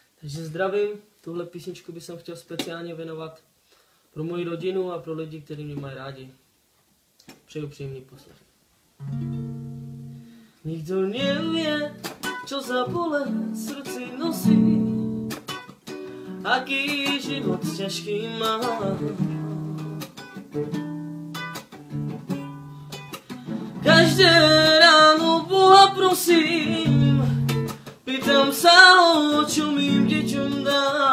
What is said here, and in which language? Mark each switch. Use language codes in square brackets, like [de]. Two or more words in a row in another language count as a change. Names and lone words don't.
[cs] Takže zdravím, tuhle písničku bych chtěl speciálně věnovat pro moji rodinu a pro lidi, kteří mě mají rádi. Přeju příjemný poslech. [sk] Nikdo nevie, čo za bole srdci nosí, aký život ťažký má. Každé ráno Boha prosím, pýtam sa ho, čo mým deťom dá.